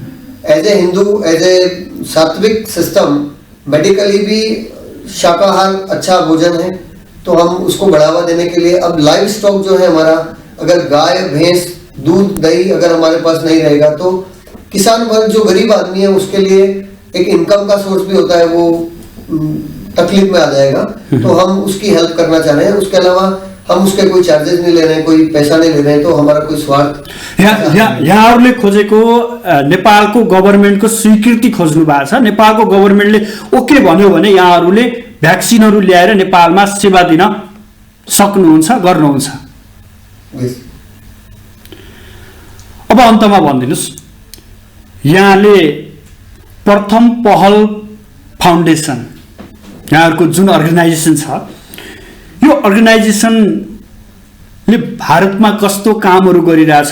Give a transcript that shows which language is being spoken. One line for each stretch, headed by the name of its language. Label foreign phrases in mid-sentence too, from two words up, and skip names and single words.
English: as a Hindu, as a sattvik system,
Hindi: मेडिकली भी शाकाहार अच्छा भोजन है, तो हम उसको बढ़ावा देने के लिए अब
English: live stock
Hindi: जो है हमारा, अगर गाय भैंस दूध दही अगर हमारे पास नहीं रहेगा तो किसान वर्ग जो गरीब आदमी है उसके लिए एक इनकम का सोर्स भी होता है, वो तकलीफ में आ जाएगा। तो हम उसकी हेल्प करना चाह रहे हैं। उसके अलावा हम उसके कोई चार्जेस नहीं ले रहे हैं, कोई पैसा नहीं ले रहे हैं, तो हमारा कोई स्वार्थ।
Nepali: यहाँहरूले खोजेको नेपालको गभर्मेन्टको स्वीकृति खोज्नु भएको छ। नेपालको गभर्मेन्टले ओके भन्यो भने यहाँहरूले भ्याक्सिनहरू ल्याएर नेपालमा सेवा दिन सक्नुहुन्छ, गर्नुहुन्छ। अब अन्तमा भनिदिनुहोस्, यहाँले प्रथम पहल फाउन्डेसन, यहाँहरूको जुन अर्गनाइजेसन छ, यो अर्गनाइजेसनले भारतमा कस्तो कामहरू गरिरहेछ?